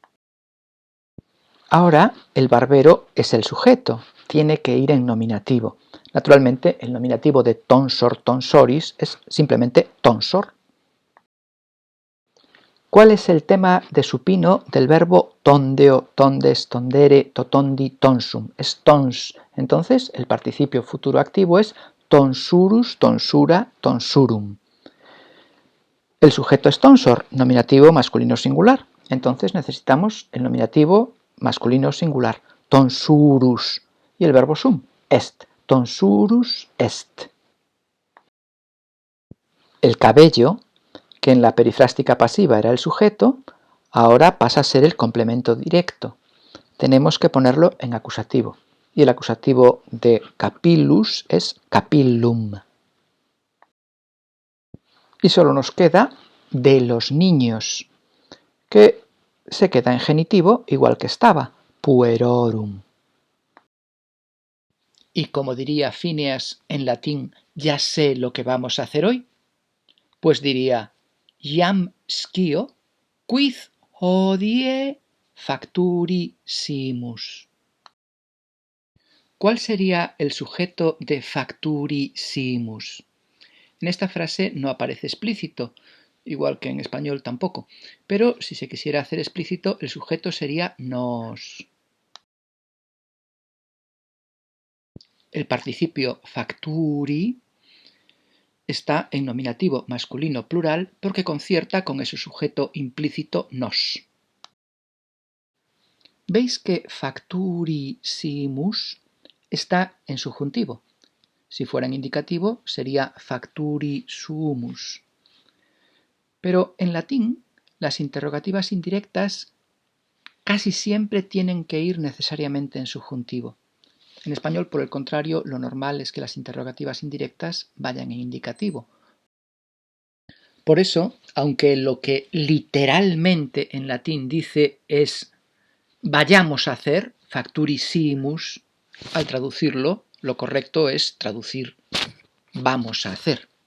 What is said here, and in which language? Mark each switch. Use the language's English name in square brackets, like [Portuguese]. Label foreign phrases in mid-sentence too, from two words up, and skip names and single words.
[Spanish] Ahora el barbero es el sujeto, tiene que ir en nominativo. Naturalmente el nominativo de [Latin] tonsor, tonsoris [Spanish] es simplemente tonsor. ¿Cuál es el tema de supino del verbo [Latin] tondeo, tondes, tondere, totondi, tonsum? [Spanish] Es tons. Entonces el participio futuro activo es [Latin] tonsurus, tonsura, tonsurum. [Spanish] El sujeto es tonsor, nominativo masculino singular. Entonces necesitamos el nominativo masculino singular, tonsurus. Y el verbo [Latin] sum, est, tonsurus est. [Spanish] El cabello, que en la perifrástica pasiva era el sujeto, ahora pasa a ser el complemento directo. Tenemos que ponerlo en acusativo. Y el acusativo de capillus es capillum. Y solo nos queda de los niños, que se queda en genitivo igual que estaba, puerorum. Y como diría Phineas en latín, ya sé lo que vamos a hacer hoy, pues diría, [Latin] iam scio, quid hodie facturi simus. [Spanish] ¿Cuál sería el sujeto de [Latin] facturi simus? [Spanish] En esta frase no aparece explícito, igual que en español tampoco, pero si se quisiera hacer explícito, el sujeto sería nos. El participio facturi está en nominativo masculino plural porque concierta con ese sujeto implícito nos. ¿Veis que [Latin] facturi simus [Spanish] está en subjuntivo? Si fuera en indicativo sería [Latin] facturi sumus. [Spanish] Pero en latín las interrogativas indirectas casi siempre tienen que ir necesariamente en subjuntivo. En español, por el contrario, lo normal es que las interrogativas indirectas vayan en indicativo. Por eso, aunque lo que literalmente en latín dice es vayamos a hacer, facturisimus, al traducirlo, lo correcto es traducir vamos a hacer.